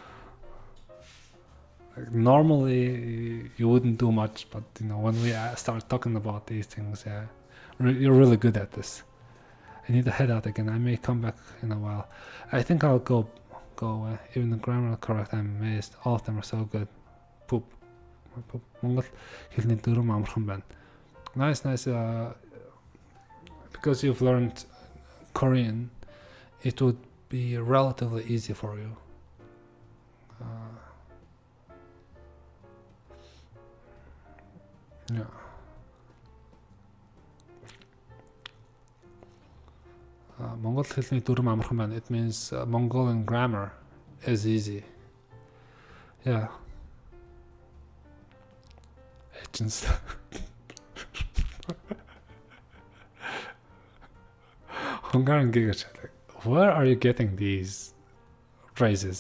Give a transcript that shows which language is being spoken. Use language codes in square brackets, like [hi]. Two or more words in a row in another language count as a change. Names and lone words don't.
[en] Like, normally you wouldn't do much, but when we start talking about these things, yeah, you're really good at this. I need to head out again. I may come back in a while. I think I'll go away. Even the grammar correct, I'm amazed. All of them are so good. Poop. [mn] Монгол хэлний дүрм амархан байна. [en] Nice. Because you've learned Korean, it would be relatively easy for you. Yeah. [mn] Монгол хэлний дүрм амархан байна. [en] It means Mongolian grammar is easy. Yeah. Agents. Hungarian Giga Chat. Where are you getting these phrases?